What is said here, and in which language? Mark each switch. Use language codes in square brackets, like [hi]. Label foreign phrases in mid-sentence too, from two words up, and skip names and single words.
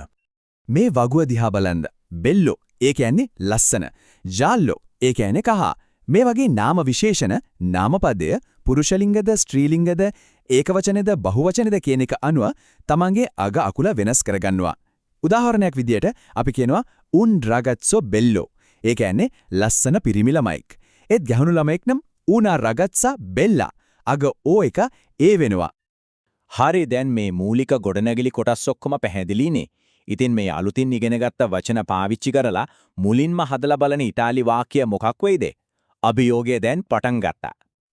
[si] මේ වගුව දිහා බලන්න. බෙල්ලෝ ඒ කියන්නේ ලස්සන. ජාල්ලෝ ඒ කියන්නේ කහ. මේ වගේ නාම විශේෂණ නාමපදය පුරුෂලිංගද ස්ත්‍රීලිංගද ඒකවචනද බහුවචනද කියන එක අනුව තමන්ගේ අග අකුල වෙනස් කරගන්නවා. උදාහරණයක් විදියට අපි කියනවා [it] un ragazzo bello. [si] ඒ කියන්නේ ලස්සන පිරිමි ළමෙක්. ඒත් ගැහණු ළමෙක් නම් [it] una ragazza bella. [si] අග ඕ එක ඒ වෙනවා. හරි දැන් මේ මූලික ගොඩනැගිලි කොටස් ඔක්කොම පැහැදිලිනේ. ඉතින් මේ අලුතින් ඉගෙනගත්ත වචන පාවිච්චි කරලා මුලින්ම හදලා බලන ඉතාලි වාක්‍ය මොකක් වෙයිද? අභියෝගය දැන් පටන් ගත්තා.